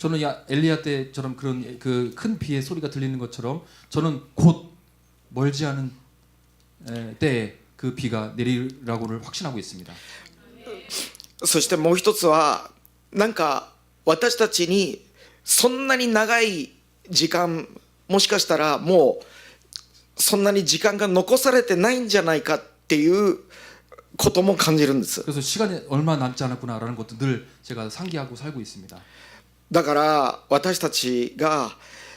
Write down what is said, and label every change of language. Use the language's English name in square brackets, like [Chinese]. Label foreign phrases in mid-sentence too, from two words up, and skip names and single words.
[Korean] 저는 엘리야 때처럼 그런 그 큰 비의 소리가 들리는 것처럼 저는 곧 멀지 않은 때에 그 비가 내리라고를 확신하고 있습니다. [Japanese] そしてもう一つはなんか私たちにそんなに長い時間もしかしたらもうそんなに時間が残されてないんじゃないかっていうことも感じるんです。 [Korean] 그래서 시간이 얼마 남지 않았구나라는 것도 늘 제가 상기하고 살고 있습니다. [Japanese] だから私たちが